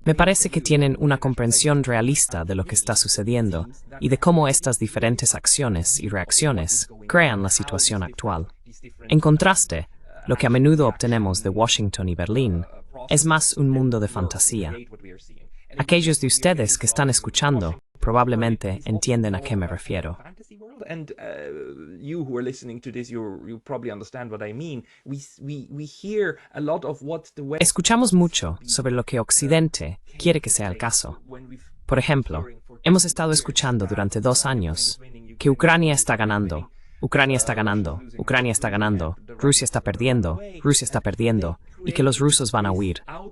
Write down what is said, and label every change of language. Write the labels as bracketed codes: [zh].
[es] Me parece que tienen una comprensión realista de lo que está sucediendo y de cómo estas diferentes acciones y reacciones crean la situación actual. En contraste, lo que a menudo obtenemos de Washington y Berlín es más un mundo de fantasía. Aquellos de ustedes que están escuchando probablemente entienden a qué me refiero. [en] And you who are listening to this, you probably understand what I mean. We hear a lot of what the West... [es] Escuchamos mucho sobre lo que Occidente quiere que sea el caso. Por ejemplo, hemos estado escuchando durante 2 años que Ucrania está ganando, Ucrania está ganando, Ucrania está ganando, Rusia está perdiendo, y que los rusos van a huir.